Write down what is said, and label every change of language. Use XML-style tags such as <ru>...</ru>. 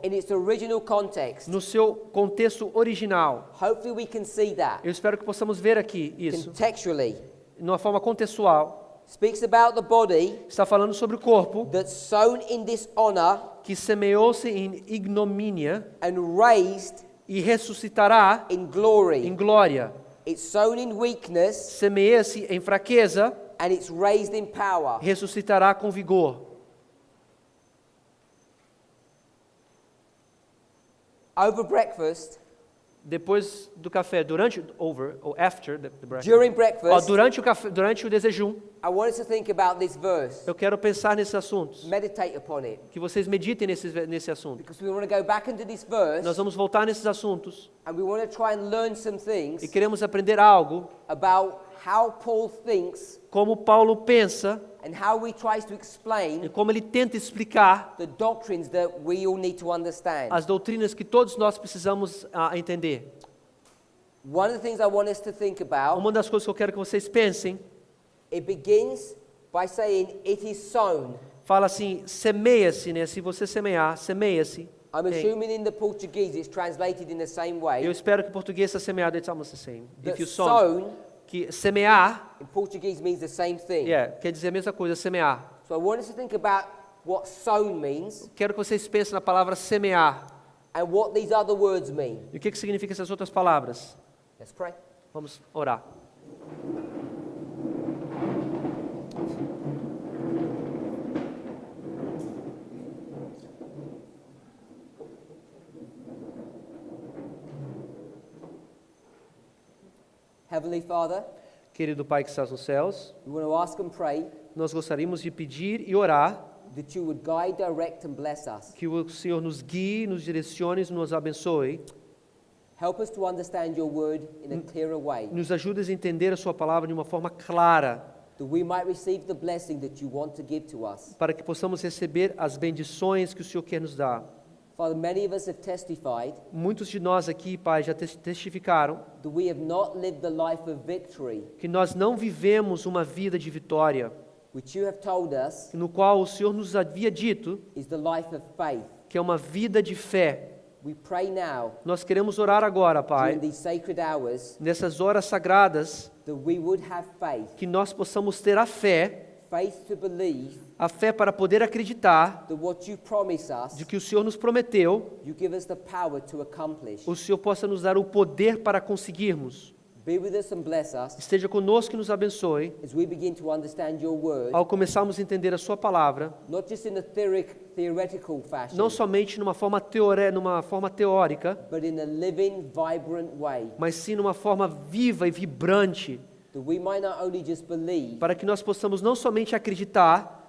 <en>in its original context.</en> <pt>no seu contexto original.</pt> <en>Hopefully we can see that</en> <pt>Eu espero que possamos ver aqui isso,</pt> <en>contextually.</en> <pt>de uma forma contextual.</pt> <en>Speaks about the body</en> <pt>Está falando sobre o corpo</pt> <en>that's sown in dishonor</en> <pt>que semeou-se em ignomínia</pt> <en>and raised</en> <pt>e ressuscitará</pt> <en>in glory.</en> <pt>em glória.</pt> <en>It's sown in weakness</en> <pt>Semeia-se em fraqueza,</pt> <en>and it's raised in power.</en> <pt>ressuscitará com vigor.</pt> <en>Over breakfast,</en> <pt>depois do café, durante,</pt> <en>over,</en> <pt>ou</pt> <en>after the breakfast. During breakfast,</en> <pt>Durante o café, durante o desejum,</pt> <en>I want us to think about this verse.</en> <pt>eu quero pensar nesses assuntos.</pt> <en>Meditate upon it.</en> <pt>Que vocês meditem nesse assunto.</pt> <en>Because we want to go back into this verse</en> <pt>Nós vamos voltar nesses assuntos</pt> <en>and we want to try and learn some</en> <pt>e</pt> <en>things</en> <pt>queremos aprender algo</pt> <en>about how Paul thinks</en> <pt>como Paulo pensa</pt> <en>and how he tries to</en> <pt>e</pt> <en>explain</en> <pt>como ele tenta explicar</pt> <en>the doctrines that we all need to understand.</en> <pt>as doutrinas que todos nós precisamos entender.</pt> <en>One of the things I want us to think about,</en> <pt>Uma das coisas que eu quero que vocês pensem,</pt> <en>it begins by saying it is sown.</en> <pt>fala assim, semeia-se, né? Se você semear, semeia-se.</pt> <en>I'm assuming in the Portuguese it's translated in the same</en> <pt>Eu</pt> <en>way.</en> <pt>espero que em português está semeado,</pt> <en>it's almost the same. If That you sow, sown</en> <pt>que semear,</pt> <en>in Portuguese means the same thing.</en> <pt>quer dizer a mesma coisa, semear.</pt> <en>So I want us to think about what sown means</en> <pt>Quero que vocês pensem na palavra semear.</pt> <en>and what these other words mean.</en> <pt>E o que significa essas outras palavras?</pt> <en>Let's pray.</en> <pt>Vamos orar.</pt> <en>Heavenly Father,</en> <pt>Querido Pai que estás nos céus,</pt> <en>we want to ask and pray</en> <pt>nós gostaríamos de pedir e orar</pt> <en>that you would guide, direct, and bless us.</en> <pt>que o Senhor nos guie, nos direcione, nos abençoe,</pt> <en>Help us to understand your word in a clearer way,</en> <pt>nos ajude a entender a sua palavra de uma forma clara,</pt> <en>that we might receive the blessing that you want to give to us.</en> <pt>para que possamos receber as bendições que o Senhor quer nos dar.</pt> <en>Father, many of us have testified</en> <pt>Muitos de nós aqui, Pai, já testificaram</pt> <en>that we have not lived the life of victory,</en> <pt>que nós não vivemos uma vida de vitória,</pt> <en>which you have told us</en> <pt>no qual o Senhor nos havia dito</pt> <en>is the life of faith.</en> <pt>que é uma vida de fé.</pt> <en>We pray now,</en> <pt>Nós queremos orar agora,</pt> <en>during</en> <pt>Pai,</pt> <en>these sacred hours,</en> <pt>nessas horas sagradas,</pt> <en>that we would have faith,</en> <pt>que nós possamos ter a fé</pt> <en>faith to believe</en> <pt>para poder acreditar</pt> <en>that what you promise us,</en> <pt>de que o Senhor nos prometeu,</pt> <en>you give us the power to accomplish.</en> <pt>o Senhor possa nos dar o poder para conseguirmos.</pt> <en>Be with us and bless us</en> <pt>Esteja conosco e nos abençoe,</pt> <en>as we begin to understand your word,</en> <pt>ao começarmos a entender a sua palavra,</pt> <en>not just in a theoretical fashion,</en> <pt>não somente numa forma teórica,</pt> <en>but in a living, vibrant way,</en> <pt>mas sim numa forma viva e vibrante,</pt> <en>that we might not only just believe,</en> <pt>para que nós possamos não somente acreditar,</pt>